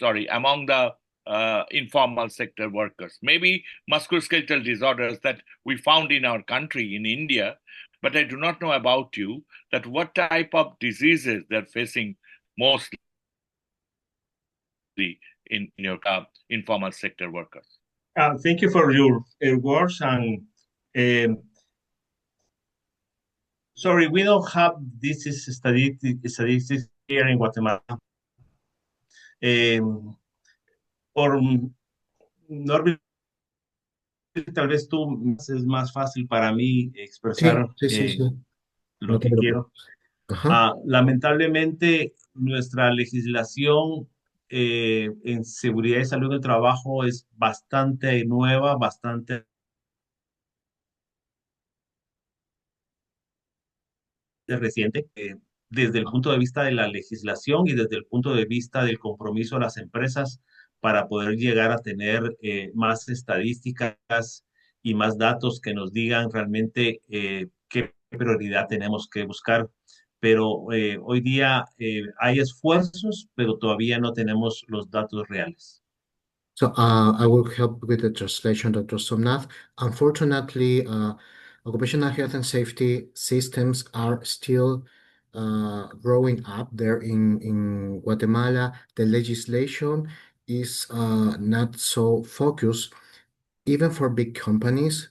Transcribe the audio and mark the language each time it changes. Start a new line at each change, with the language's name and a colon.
English: among the informal sector workers, maybe musculoskeletal disorders that we found in our country, in India, but I do not know about you, that what type of diseases they're facing mostly in your informal sector workers. Thank you for your words. And sorry, we don't have this statistics here in Guatemala.
Spanish: Por Norby, tal vez tú es más fácil para mí expresar Sí. lo que quiero. Lamentablemente, nuestra legislación en seguridad y salud del trabajo es bastante nueva, bastante reciente, desde el punto de vista de la legislación y desde el punto de vista del compromiso de las empresas para poder llegar a tener más estadísticas y más datos que nos digan realmente qué prioridad tenemos que buscar. Pero hoy día hay esfuerzos, pero todavía no tenemos los datos reales.
English: So I will help with the translation, Dr. Somnath. Unfortunately, occupational health and safety systems are still growing up there in Guatemala. The legislation is not so focused, even for big companies.